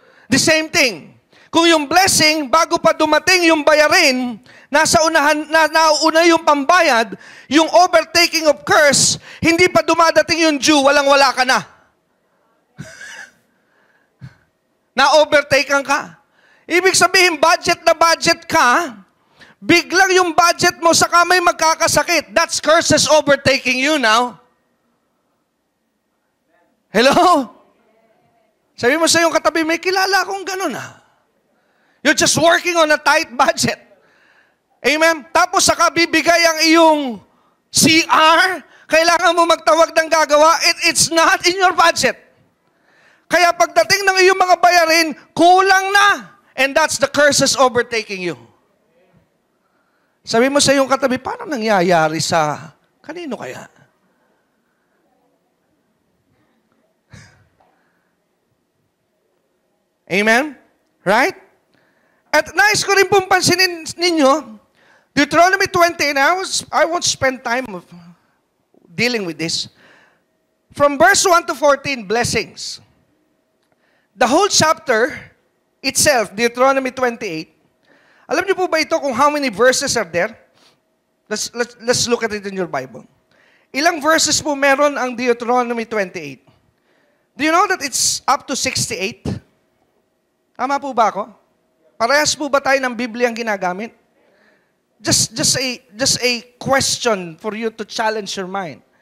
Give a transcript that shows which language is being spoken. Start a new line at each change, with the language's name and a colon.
English: The same thing.
Filipino: Kung yung blessing, bago pa dumating yung bayarin, nasa unahan, nauna yung pambayad, yung overtaking of curse, hindi pa dumadating yung due, walang-wala ka na. Na-overtaken ka. Ibig sabihin, budget na budget ka, biglang yung budget mo sa kamay magkakasakit.
English: That's curses overtaking you now. Hello?
Filipino: Sabi mo sa iyong katabi, may kilala akong ganun ah.
English: You're just working on a tight budget.
Filipino: Amen? Tapos saka bibigay ang iyong CR, kailangan mo magtawag ng gagawa,
English: it's not in your budget.
Filipino: Kaya pagdating ng iyong mga bayarin, kulang na.
English: And that's the curses overtaking you.
Filipino: Sabi mo sa iyong katabi, paano nangyayari sa kanino kaya?
English: Amen? Right?
Filipino: At nais ko rin pong pansinin ninyo,
English: Deuteronomy 20, and I won't spend time dealing with this. From verse 1 to 14, blessings. The whole chapter itself, Deuteronomy 28,
Filipino: alam niyo po ba ito kung
English: how many verses are there? Let's look at it in your Bible.
Filipino: Ilang verses po meron ang
English: Deuteronomy 28? Do you know that it's up to 68?
Filipino: Tama po ba ako? Parehas po ba tayo ng Biblia ang ginagamit?
English: Just a question for you to challenge your mind.